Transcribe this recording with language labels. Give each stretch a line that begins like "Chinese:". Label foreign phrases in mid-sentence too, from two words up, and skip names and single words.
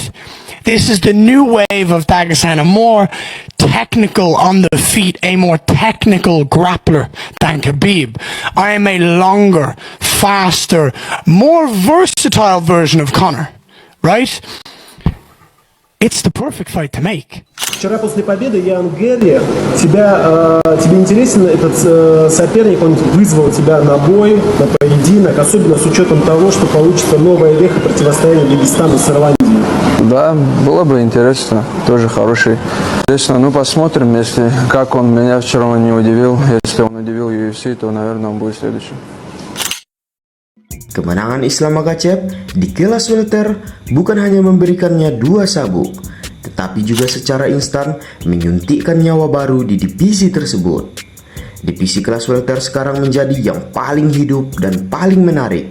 English: This is the new wave of Dagestan, a more technical on the feet, a more technical grappler than Khabib. I am a longer, faster, more versatile version of Conor, right? It's the perfect fight to make.
Russian: Вчера после победы Ян Гэри, тебе интересен этот соперник, он вызвал тебя на бой, на поединок, особенно с учетом того, что получится новая веха противостояния Дагестана с Ирландией. Да, было бы интересно, тоже хороший. Интересно, ну посмотрим, если как он меня вчера не удивил, если он удивил UFC, то, наверное, он будет следующим.
Indonesian: Kemenangan Islam Makhachev di kelas welter bukan hanya memberikannya 2 sabuk, tetapi juga secara instan menyuntikkan nyawa baru di divisi tersebut. Divisi kelas welter sekarang menjadi yang paling hidup dan paling menarik.